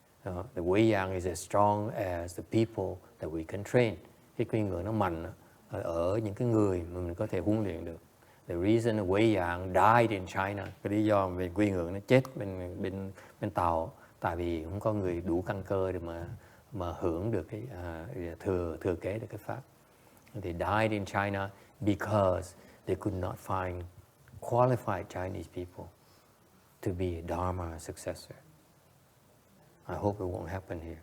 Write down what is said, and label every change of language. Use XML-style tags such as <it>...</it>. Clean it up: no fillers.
<en>The Wei Yang is as strong as the people that we can train.</en> <vi>Cái quy ngưỡng nó mạnh ở những cái người mà mình có thể huấn luyện được.</vi> <en>The reason Wei Yang died in China,</en> <vi>cái lý do về quy ngưỡng nó chết bên Tàu, tại vì không có người đủ căn cơ để mà hưởng được cái thừa kế được cái pháp.</vi> <en>They died in China because they could not find qualified Chinese people to be a Dharma successor. I hope it won't happen here.</en>